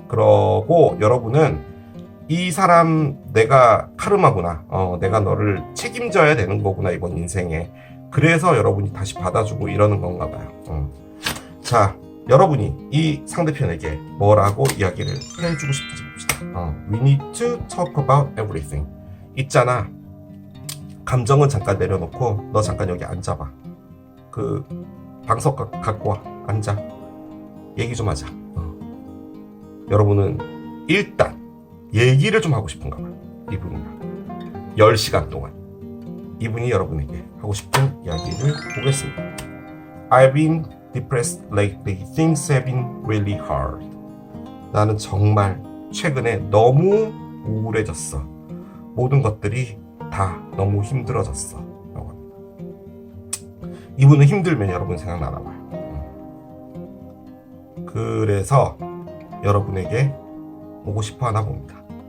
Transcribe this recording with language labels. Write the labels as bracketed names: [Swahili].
[Korean] 그러고 여러분은 이 사람 내가 카르마구나. 내가 너를 책임져야 되는 거구나 이번 인생에. 그래서 여러분이 다시 받아주고 이러는 건가 봐요. 자, 여러분이 이 상대편에게 뭐라고 이야기를 해주고 싶은지 봅시다. [English] We need to talk about everything. [Korean] 있잖아. 감정은 잠깐 내려놓고 너 잠깐 여기 앉아봐. 그 방석 갖고 와. 앉아. 얘기 좀 하자. 여러분은 일단 얘기를 좀 하고 싶은가 봐요. 이분이랑 10시간 동안 이분이 여러분에게 하고 싶은 이야기를 보겠습니다. [English] I've been depressed lately. Things have been really hard. [Korean] 나는 정말 최근에 너무 우울해졌어. 모든 것들이 다 너무 힘들어졌어. 라고 합니다. 이분은 힘들면 여러분 생각나나 봐요. 그래서 여러분에게 오고 싶어 하나 봅니다.